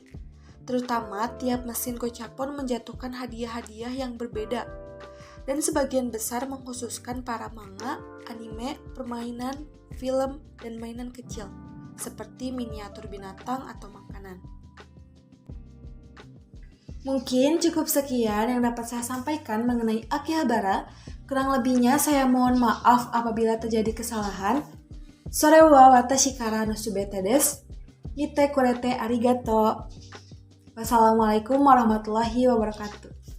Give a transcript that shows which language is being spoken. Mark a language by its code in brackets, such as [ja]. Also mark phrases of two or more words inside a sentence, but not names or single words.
[id] Terutama tiap mesin Gachapon menjatuhkan hadiah-hadiah yang berbeda, dan sebagian besar mengkhususkan para manga, anime, permainan, film, dan mainan kecil, seperti miniatur binatang atau makanan. Mungkin cukup sekian yang dapat saya sampaikan mengenai Akihabara. Kurang lebihnya saya mohon maaf apabila terjadi kesalahan. [ja] それは私からのすべてです. 見てくれてありがとう. [ar] والسلام عليكم ورحمة الله وبركاته.